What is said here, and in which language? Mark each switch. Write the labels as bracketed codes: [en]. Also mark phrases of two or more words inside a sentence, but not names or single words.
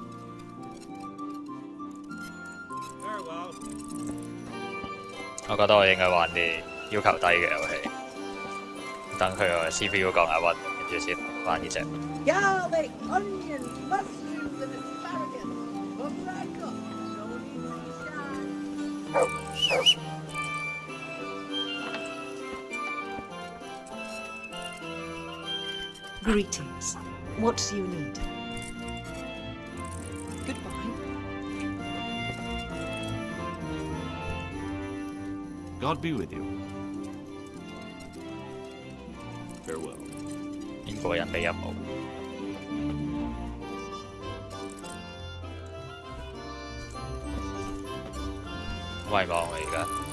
[en] farewell. [yue] 我覺得我應該玩啲要求低嘅遊戲，等佢個 CPU 降下溫，跟住先玩呢隻。 [en] Garlic, onions, mushrooms, and asparagus. From Rancor, Greetings. What do you need? Goodbye. God be with you. Farewell. [yue] 邊個人俾任務？迷茫我而家。